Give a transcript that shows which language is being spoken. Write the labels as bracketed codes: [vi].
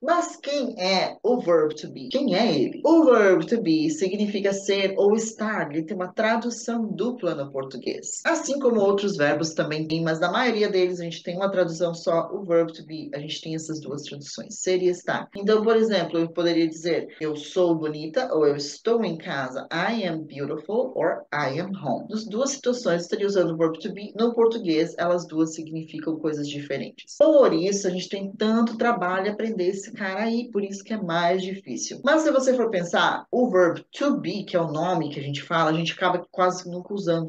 [pt] Mas quem é o verb to be? Quem é ele? O verb to be significa ser ou estar. Ele tem uma tradução dupla no português. Assim como outros verbos também tem, mas na maioria deles a gente tem uma tradução só. O verb to be, a gente tem essas duas traduções, ser e estar. Então, por exemplo, eu poderia dizer eu sou bonita ou eu estou em casa. [en] I am beautiful or I am home. [pt] Nas duas situações, eu estaria usando o verb to be. No português, elas duas significam coisas diferentes. Por isso, a gente tem tanto trabalho em aprender esse cara aí, por isso que é mais difícil. Mas se você for pensar, o verbo to be, que é o nome que a gente fala, a gente acaba quase nunca usando.